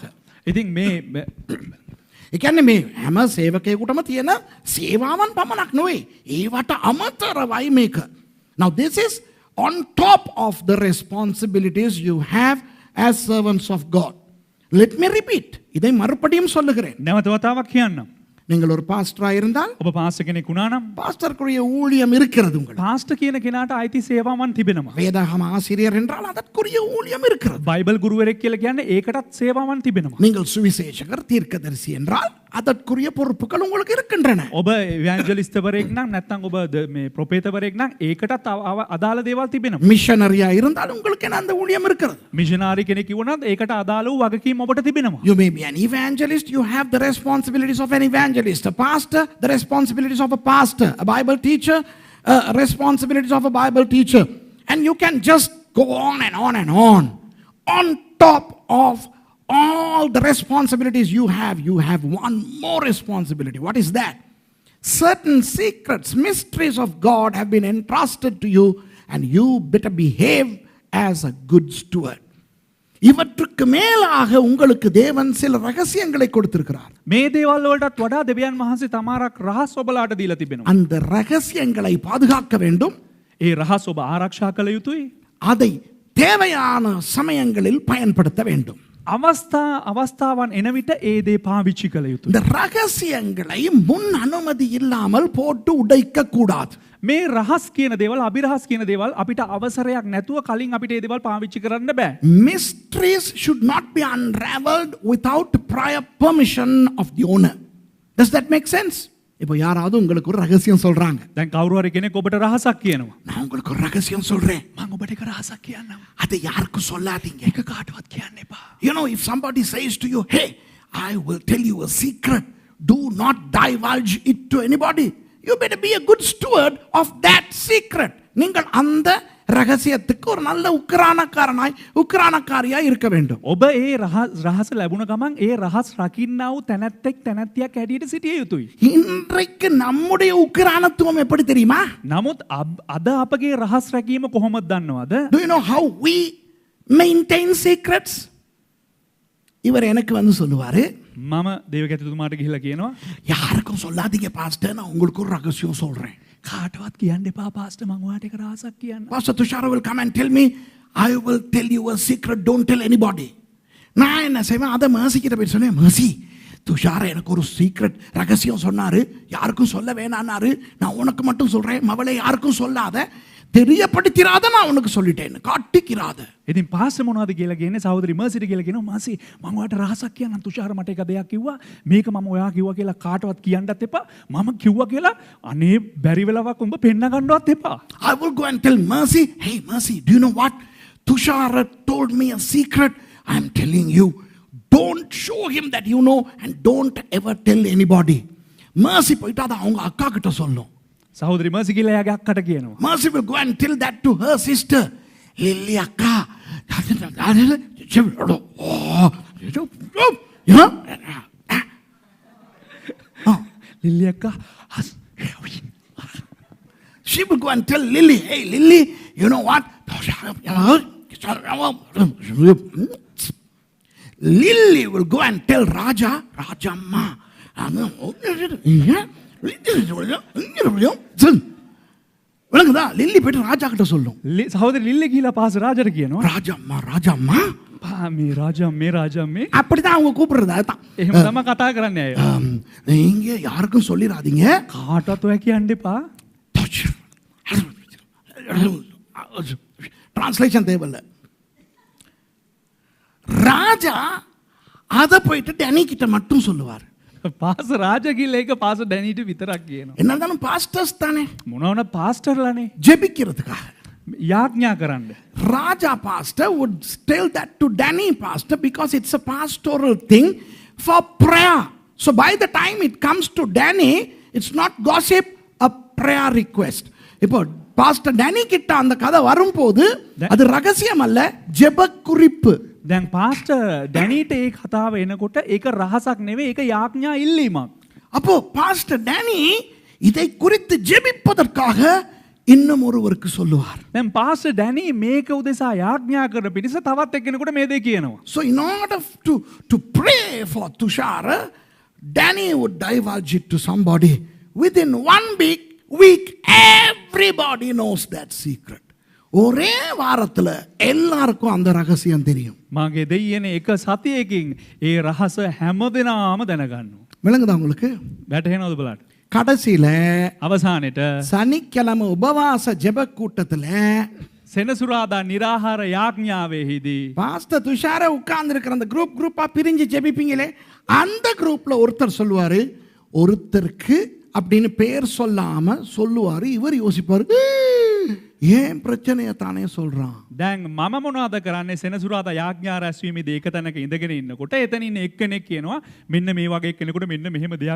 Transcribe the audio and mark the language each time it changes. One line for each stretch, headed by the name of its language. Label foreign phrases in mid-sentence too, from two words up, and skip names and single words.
Sinhala: ඉතින් මේ ඒ කියන්නේ මේ හැම සේවකයෙකුටම තියෙන සේවාවන් පමණක් නෙවෙයි, ඒවට අමතරවයි මේක.
English: Now this is on top of the responsibilities you have as servants of God. Let me repeat.
Tamil: இதை மறுபடியும் சொல்லுகிறேன்.
Sinhala: නැවත වතාවක් කියන්නම්.
Tamil: நீங்கள் ஒரு பாஸ்டரா இருந்தால்
Sinhala: ඔබ පාස්ටර් කෙනෙක් වුණා නම්
Tamil: பாஸ்டருக்குரிய ஊழியம் இருக்கிறது உங்களுக்கு.
Sinhala: පාස්ටර් කියන කෙනාට අයිති සේවාවන් තිබෙනවා.
Tamil: வேதாகம ஆசிரியர் என்றால் அதற்குரிய ஊழியம் இருக்கிறது.
Sinhala: බයිබල් ගුරුවරයෙක් කියලා කියන්නේ ඒකටත් සේවාවන් තිබෙනවා.
Tamil: நீங்கள் சுவிசேஷகர், தீர்க்கதரிசி என்றால் அதற்குரிய பொறுப்புகள் உங்களுக்கு இருக்கின்றன.
Sinhala: ඔබ ඉවැන්ජලිස්ට්වරයෙක් නම් නැත්නම් ඔබ මේ ප්‍රොපේතවරයෙක් නම් ඒකටත් අදාළ දේවල් තිබෙනවා.
Tamil: மிஷனரியா இருந்தால் உங்களுக்கு என்ன அந்த ஊழியம் இருக்கிறது.
Sinhala: මිෂනාරි කෙනෙක් වුණත් ඒකට අදාළ වූ වගකීම් ඔබට තිබෙනවා.
English: You may be an evangelist, you have the responsibilities of an evangelist. A pastor, the responsibilities of a pastor. A Bible teacher, responsibilities of a Bible teacher. And you can just go on and on and on. On top of all the responsibilities you have one more responsibility. What is that? Certain secrets, mysteries of God have been entrusted to you, and you better behave as a good steward.
Tamil: இவற்றுக்கு மேலாக உங்களுக்கு தேவன் சில ரகசியங்களை கொடுத்திருக்கிறார்.
Sinhala: මේ දේවල් වලටත් වඩා දෙවියන් වහන්සේ තමාරක් රහස් ඔබලාට දීලා තිබෙනවා.
Tamil: அந்த ரகசியங்களை பாதுகாக்க வேண்டும்.
Sinhala: ඒ රහස් ඔබ ආරක්ෂා කළ යුතුයි.
Tamil: அதை தேவையான சமயங்களில் பயன்படுத்த வேண்டும்.
Sinhala: අවස්ථාවන් එන විට ඒ දේ පාවිච්චි කළ යුතුයි.
Tamil: இந்த ரகசியங்களை முன் அனுமதி இல்லாமல் போட்டு உடைக்க கூடாது.
Sinhala: මේ රහස් කියන දේවල් අභිරහස් කියන දේවල් අපිට අවසරයක් නැතුව කලින් අපිට ඒ දේවල් පාවිච්චි කරන්න බෑ.
English: Mysteries should not be unraveled without prior permission of the owner. Does that make sense?
Tamil: இப்போ யாராவது உங்களுக்கு ஒரு ரகசியம் சொல்றாங்க.
Sinhala: දැන් කවුරු හරි කෙනෙක් ඔබට රහසක් කියනවා.
Tamil: நான் உங்களுக்கு ஒரு ரகசியம் சொல்றேன்.
Sinhala: මම ඔබට එක රහසක් කියන්නම්.
Tamil: அதை யாருக்கும் சொல்லாதீங்க.
Sinhala: ඒක කාටවත් කියන්න එපා.
English: You know, if somebody says to you, hey, I will tell you a secret, do not divulge it to anybody. You better be a good steward of that secret.
Tamil: நீங்கள் அந்த ரகசியத்துக்கு ஒரு நல்ல உக்கிரானக்காரியாய் இருக்க வேண்டும்.
Sinhala: ඔබ ඒ රහස ලැබුණ ගමන් ඒ රහස් රකින්නා වූ තැනැත්තෙක් තැනැත්තියක් හැටියට සිටිය යුතුයි.
Tamil: இன்றைக்கு நம்முடைய உக்கிரானத்துவம் எப்படி தெரியுமா?
Sinhala: නමුත් අද අපගේ රහස් රැකීම කොහොමද දන්නවද?
English: Do you know how we maintain secrets?
Tamil: இவர் எனக்கு வந்து சொல்லுவாரு,
Sinhala: මම දේවකැතිතුමාට ගිහිල්ලා කියනවා
Tamil: யாருக்கும் சொல்லாதீங்க பாஸ்டர், நான் உங்களுக்கு ஒரு ரகசியம் சொல்றேன்.
Sinhala: කාටවත් කියන්න එපා පාස්ටර්, මම ඔයාට එක රහසක් කියන්න.
English: Pastor Tushara will come and tell me, I will tell you a secret, don't tell anybody.
Tamil: நான் என்ன செய்வேன், அதை மேர்சி கிட்ட போய் சொன்னேன், மேர்சி துஷார எனக்கு ஒரு சீக்ரெட் ரகசியம் சொன்னாரு, யாருக்கும் சொல்ல வேணான்னாரு, நான் உனக்கு மட்டும் சொல்றேன், மவளை யாருக்கும் சொல்லாத, தெரியப்படுத்திராத, நான் உனக்கு சொல்லிட்டேன், காட்டிக்கிறாத.
Sinhala: ඉතින් පාස්ටර් මොනවද කියලා කියන්නේ සහෝදරි මර්සිට කියලා කියනවා, මාසි මම ඔයාට රහසක් කියන්නම්, තුෂාර මට එක දෙයක් කිව්වා, මේක මම ඔයා කිව්වා කියලා කාටවත් කියන්නත් එපා, මම කිව්වා කියලා අනේ බැරි වෙලාවක් උඹ පෙන්න ගන්නවත් එපා.
English: I will go and tell Mercy, hey Mercy, do you know what? Tushara told me a secret. I am telling you, don't show him that you know and don't ever tell anybody.
Tamil: Mercy போய்ட்டு அதை அவங்க அக்கா கிட்ட சொல்லும்.
Sinhala: සහෝදරි මර්සි කියලා එයාගේ අක්කට කියනවා.
English: Mercy will go and tell that to her sister.
Tamil: Lily akka.
Sinhala: ලිල්ලි අක්කා
English: She will go and tell Lily, hey Lily, you know what? Lily will go and tell Raja, Rajamma.
Tamil: விளங்குதா? லில்லி போயிட்டு ராஜா கிட்ட சொல்லும்.
Sinhala: සහෝදරි ලිල්ලි කියලා පාස්ටර් රාජට කියනවා,
Tamil: ராஜம்மா ராஜம்மா,
Sinhala: මේ රාජා මේ
Tamil: அப்படிதான் அவங்க கூப்பிடுறது. அதுதான்
Sinhala: එහෙම තමයි කතා කරන්නේ අය.
Tamil: நீங்க யாருக்கும் சொல்லிடாதீங்க,
Sinhala: කාටවත් ඔය කියන්න එපා.
Tamil: டிரான்ஸ்லேஷன் தேவையில்ல. ராஜா அதை போயிட்டு டேனி கிட்ட மட்டும் சொல்லுவார்.
Sinhala: පාස්ටර් රාජා කියලා ඒක පාස්ටර් ඩැනිට විතරක් කියනවා.
Tamil: என்னதான் பாஸ்டர்ஸ் தானே,
Sinhala: මොනවන පාස්ටර්ලානේ
Tamil: ஜெபிக்கிறதுக்காக.
Sinhala: යාඥා කරන්න.
English: Raja pastor would tell that to Danny pastor because it's a pastoral thing for prayer. So by the time it comes to Danny, it's not gossip, a prayer request.
Tamil: இப்போ பாஸ்டர் டேனி கிட்ட அந்த கதை வரும்போது அது ரகசியம் அல்ல, ஜெப குறிப்பு.
Sinhala: දැන් පාස්ටර් ඩැනිට ඒ කතාව එනකොට ඒක රහසක් නෙවෙයි, ඒක යාඥා ඉල්ලීමක්.
Tamil: அப்போ பாஸ்டர் டேனி இதை குறித்து ஜெபிப்பதற்காக இன்னும் ஒருவருக்கு சொல்லுவார்.
Sinhala: දැන් පාස්ටර් ඩැනි මේක උදෙසා යාඥා කරන පිණිස තවත් එක්කෙනෙකුට මේ දේ කියනවා.
English: So in order to pray for Tushara, Danny would divulge it to somebody. Within 1 week everybody knows that secret.
Tamil: ஒரே வாரத்துல எல்லாருக்கும் அந்த ரகசியம் தெரியும்.
Sinhala: මාගේ දෙයියනේ එක සතියකින් ඒ රහස හැමදෙනාම දැනගන්නවා.
Tamil: விளங்குதா உங்களுக்கு?
Sinhala: වැටහෙනවද බලන්න?
Tamil: கடைசியில
Sinhala: අවසානෙට
Tamil: சனிக்கிழமை உபவாச ஜெப கூட்டத்துல
Sinhala: සෙනසුරාදා නිරාහාර යාඥාවෙහිදී
Tamil: பாஸ்டர் துஷார உட்கார்ந்து இருக்கிற அந்த குரூப்பா பிரிஞ்சு ஜெபிப்பீங்களே, அந்த குரூப்ல ஒருத்தர் சொல்லுவாரு, ஒருத்தருக்கு அப்படின்னு பேர் சொல்லாம சொல்லுவாரு. இவர் யோசிப்பாரு, ஏன் பிரச்சனையை தானே சொல்றான்.
Sinhala: දැන් මම මොනවද කරන්නේ? සෙනසුරාදා යාඥා රැස්වීමේදී එක තැනක ඉඳගෙන ඉන්නකොට එතන ඉන්න එක්කෙනෙක් කියනවා මෙන්න මේ වගේ එක්කෙනෙකුට මෙන්න මෙහෙම දෙයක්.